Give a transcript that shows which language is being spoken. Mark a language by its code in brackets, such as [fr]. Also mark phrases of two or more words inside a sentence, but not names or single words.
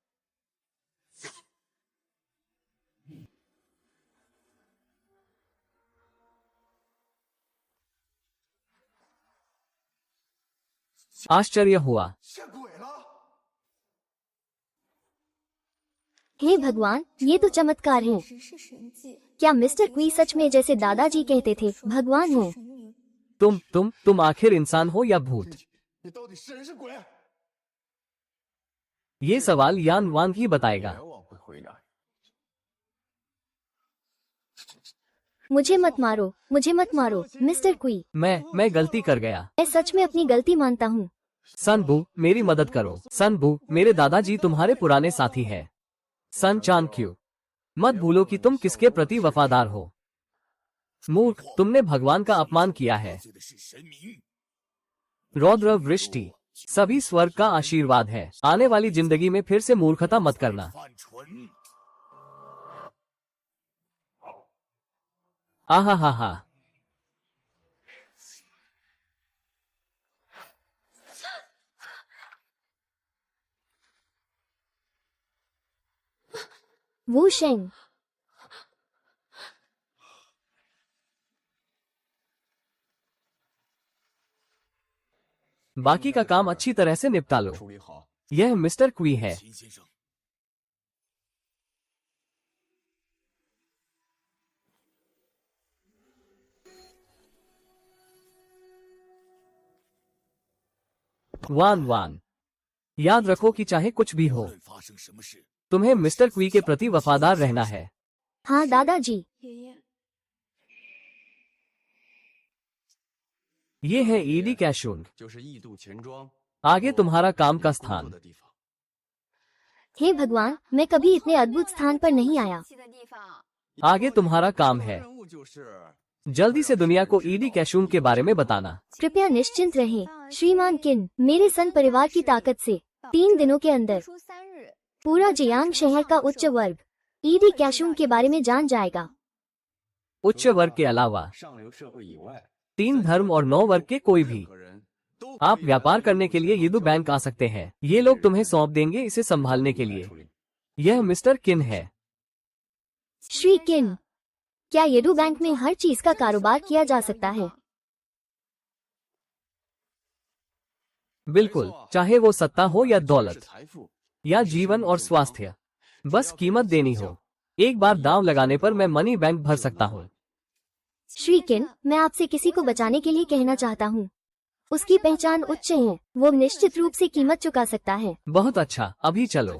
[hi] आश्चर्य हुआ। [zh] 见鬼了！ [hi] हे भगवान, ये तो चमत्कार है। [zh] 只是神迹， [hi] क्या मिस्टर क्वी सच में जैसे दादाजी कहते थे भगवान हो? [zh] 神明。 [hi] तुम आखिर इंसान हो या भूत? [zh] 你到底是人是鬼？ [hi] ये सवाल यान वांग ही बताएगा। [zh] 我会回答。 [hi] मुझे मत मारो, मुझे मत मारो, मिस्टर क्वी। मैं गलती कर गया। मैं सच में अपनी गलती मानता हूँ। सन बू, मेरी मदद करो। सन बू, मेरे दादाजी तुम्हारे पुराने साथी हैं। सन चान क्यू, मत भूलो कि तुम किसके प्रति वफादार हो। मूर्ख, तुमने भगवान का अपमान किया है। [zh] 罪的是神明。 [hi] रौद्र वृष्टि, सभी स्वर्ग का आशीर्वाद है। आने वाली जिंदगी में फिर से मूर्खता मत करना। [zh] 犯蠢。 आहा हा हा। [hi] वू शेंग, बाकी का काम अच्छी तरह से निपटा लो। [zh] 处理好， [hi] यह मिस्टर क्वी है। [zh] 秦先生。 [hi] वान वान, याद रखो कि चाहे कुछ भी हो, [zh] 无论发生什么事， [hi] तुम्हें मिस्टर क्वी के प्रति वफादार रहना है। हाँ दादाजी। [zh] 爷爷， [hi] ये है ईडी कैशुन, [zh] 就是异度钱庄 [hi] आगे तुम्हारा काम का [zh] 工作 [hi] स्थान। [zh] 的地方。 [hi] हे भगवान, मैं कभी इतने अद्भुत स्थान पर नहीं आया। [zh] 气的地方。 [hi] आगे तुम्हारा काम है, [zh] 任务就是 [hi] जल्दी से दुनिया को ईडी कैशुन के बारे में बताना। कृपया निश्चिंत रहें, श्रीमान किन। मेरे सन परिवार की ताकत से 3 दिनों के अंदर [zh] 出3日， [hi] पूरा जियांग शहर का उच्च वर्ग ईडी कैशुन के बारे में जान जाएगा। उच्च वर्ग के अलावा [zh] 上流社会以外， [hi] 3 धर्म और 9 वर्ग के कोई भी [zh] 任何人都 [hi] आप व्यापार करने के लिए यदु बैंक आ सकते हैं। ये लोग तुम्हें सौंप देंगे इसे संभालने के लिए। [zh] 处理。 [hi] यह मिस्टर किन है। श्री किन, क्या येडू बैंक में हर चीज का कारोबार किया जा सकता है? बिल्कुल, चाहे वो सत्ता हो या [zh] 是 [hi] दौलत [zh] 财富， [hi] या जीवन और स्वास्थ्य, बस कीमत देनी हो। एक बार दांव लगाने पर मैं मनी बैंक भर सकता हूँ। श्री किन, मैं आपसे किसी को बचाने के लिए कहना चाहता हूँ। उसकी पहचान उच्च है, वो निश्चित रूप से कीमत चुका सकता है। बहुत अच्छा, अभी चलो।